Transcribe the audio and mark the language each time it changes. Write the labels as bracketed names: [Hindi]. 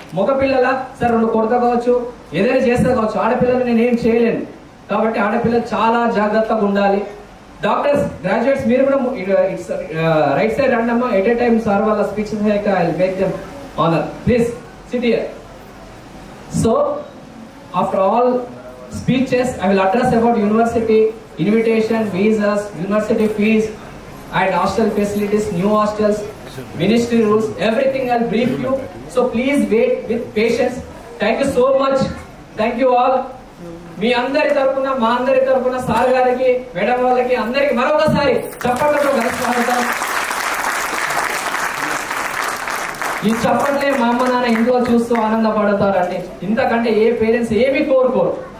[Telugu] మగ పిల్లల సరే 2 కొడతా కావచ్చు, ఏదైనా చేస్తా కావచ్చు, ఆడపిల్లలు నేనేం చేయలేను కాబట్టి ఆడపిల్లలు చాలా జాగ్రత్తగా ఉండాలి. డాక్టర్స్, గ్రాడ్యుయేట్స్ మీరు కూడా రైట్ సైడ్ రండి అమ్మా. [English] At a time sir వాళ్ళ speeches I will make them honour. Please sit here. So after all speeches I will address about university, invitation, visas, university fees and hostel facilities, new hostels, ministry rules, everything I'll brief you. So please wait with patience. Thank you so much. Thank you all. [Telugu] మీ అందరి తరపున, మా అందరి తరపున sir గారికి, madam వాళ్ళకి, అందరికి మరొకసారి చప్పట్లతో స్వాగతం. ఈ చప్పట్లే మా అమ్మ నాన్న ఇంట్లో చూస్తూ ఆనందపడతారండి. ఇంతకంటే ఏ పేరెంట్స్ ఏమి కోరుకోరు.